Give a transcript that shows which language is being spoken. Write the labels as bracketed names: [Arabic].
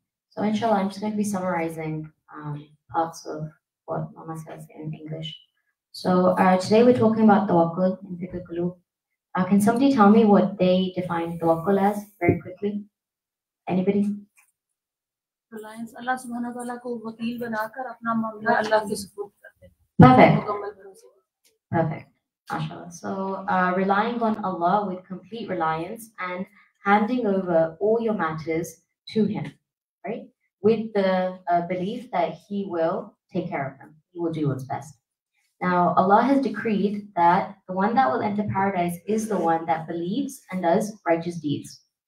[English] So inshallah, I'm just going to be summarizing parts of what Mama says in English. So today we're talking about tawakkul in Fiqh al-Qulub. Can somebody tell me what they define tawakkul as very quickly? Anybody? [Hindi] Reliance अल्लाह सुब्हानहू व तआला को वकील बनाकर अपना मामला अल्लाह के सुपुर्द करते हैं। [English] Perfect. [Hindi] मुकम्मल भरोसे। [English] Perfect. MashaAllah. So relying on Allah with complete reliance and handing over all your matters to Him, right? With the belief that He will take care of them. He will do what's best. Now, Allah has decreed that the one that will enter paradise is the one that believes and does righteous deeds.